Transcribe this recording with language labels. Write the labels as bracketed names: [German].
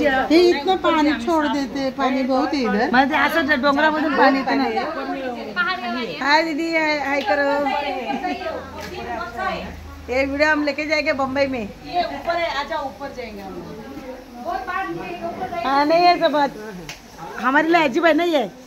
[Hindi] ये इतना पानी छोड़ देते, पानी बहुत है इधर. [Marathi] म्हणजे असं डोंगरामधून पाणी येतं ना. [Hindi] हाय दीदी, हाय करो. ये वीडियो हम लेके जाएंगे बम्बई में. ये ऊपर है, आजा ऊपर जाएंगे हम. हाँ नहीं है सब बात हमारे लिए अजीब है नहीं है.